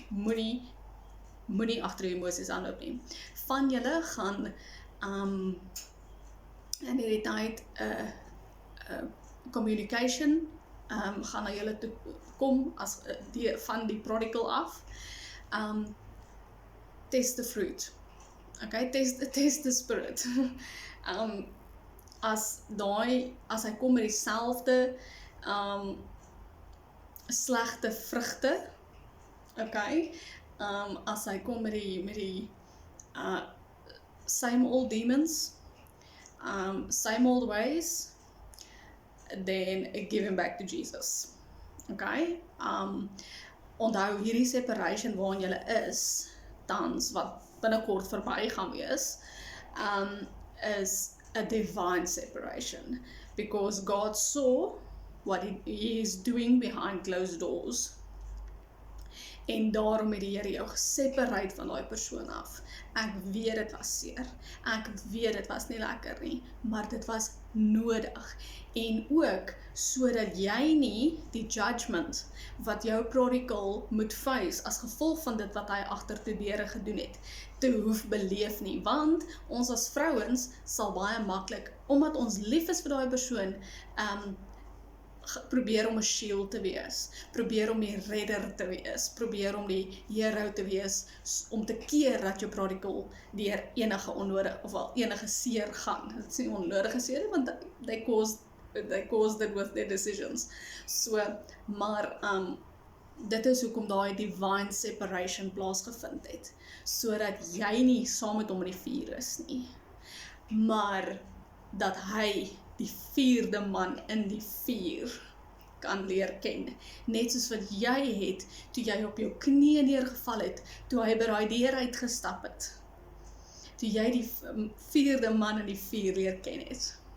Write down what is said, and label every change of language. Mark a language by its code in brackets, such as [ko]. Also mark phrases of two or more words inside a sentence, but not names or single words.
[af] Moenie agter jou emosies aanloop nie. Van julle gaan in hierdie tyd communication gaan na julle toe kom as van die prodigal af. [en] Test the fruit. Okay, test the spirit. [af] As hy kom met dieselfde slegte vrugte, okay, as hy kom met die [en] same old demons, same old ways, then give him back to Jesus. Okay? [af] Onthou hierdie separation waarin julle is, tans, wat binnekort verby gaan wees, [en] is a divine separation, because God saw what he is doing behind closed doors, [af] en daarom het die Here jou geseparate van daai persoon af. Ek weet dit was seer, ek weet dit was nie lekker nie, maar dit was nodig, en ook sodat jy nie die judgment wat jou prodigal moet face as gevolg van dit wat hy agter die deure gedoen het, te hoef beleef nie, want ons as vrouens sal baie maklik, omdat ons lief is vir daai persoon, probeer om 'n shield te wees, probeer om die redder te wees, probeer om die hero te wees, om te keer dat jou prodigal deur enige onnodig, of al enige seer gaan. Dit is nie onnodige seer, want [en] they caused it with their decisions. [af] So, maar dit is hoekom daai divine separation plaasgevind het, sodat jy nie saam met hom in die vuur is nie, maar dat hy die vierde man in die vuur kan leer ken, net soos wat jy het, toe jy op jou knieë neergeval het, toe hy by daai deur uitgestap het, toe jy die vierde man in die vuur leer ken het.